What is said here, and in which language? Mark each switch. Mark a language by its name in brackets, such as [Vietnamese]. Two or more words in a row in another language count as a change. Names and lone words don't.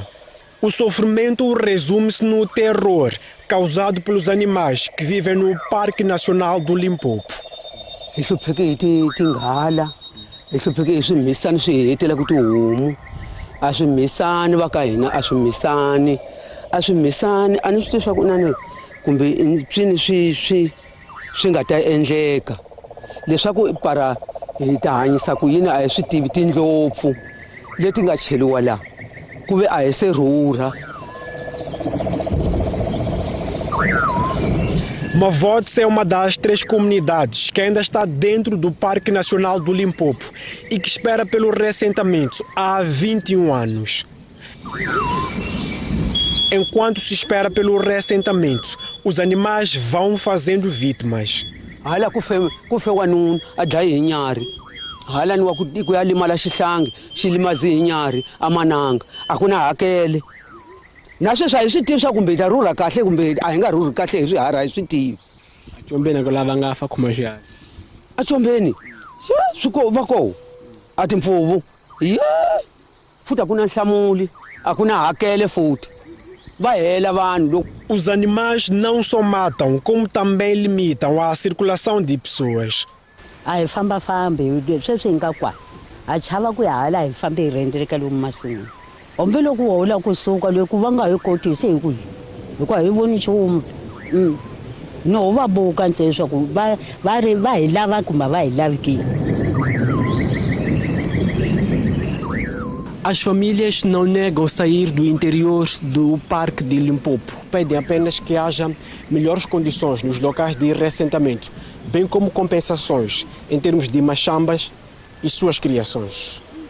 [Portuguese] O sofrimento resume-se no terror causado pelos animais que vivem no Parque Nacional do Limpopo. Isso porque [Tsonga] tingala, [Portuguese] isso porque isso [Tsonga] missane se etela kutumu, acho missane wakaina, acho missane, anu stesha kunane kumbe swi nga ta endleka leswaku para hi ta hanyisa ku yini a hi swi tivi tindlopfu leti nga cheliwa laha kuve a hi se rhurha. [Portuguese] Mavotes é uma das 3 comunidades que ainda está dentro do Parque Nacional do Limpopo e que espera pelo reassentamento há 21 anos. Enquanto se espera pelo reassentamento, os animais vão fazendo vítimas. [Tsonga] Hala ku fe wanuna a dlaye hi nyarhi, hala ni wa ku ya limala xihlangi xi limazi hi nyarhi a mananga a ku na hakele. Na sweswi a hi swi tivi swa kumbe hi ta rhurha kahle kumbe a hi nga rhurhi kahle hi swiharhi a hi swi tivi. Combeni ku lava nga fa khoma xiharhi. A Combeni va koho a timpfuvu futhi a ku na nhlamuli a ku na hakele futhi. [Portuguese] Os animais não só matam, como também limitam a circulação de pessoas. [Tsonga] A hi famba sweswi hi nga kwa a chava ku ya hala hi fambe hi rendeleka lomu masin'wini hombe loko wo la kusuka loko va nga hi kotisi hikuva hi voni nchumu no va buka nse leswaku va hi lava kumbe va hi lavi. [Portuguese] As famílias não negam sair do interior do Parque de Limpopo. Pedem apenas que haja melhores condições nos locais de reassentamento, bem como compensações em termos de machambas e suas criações.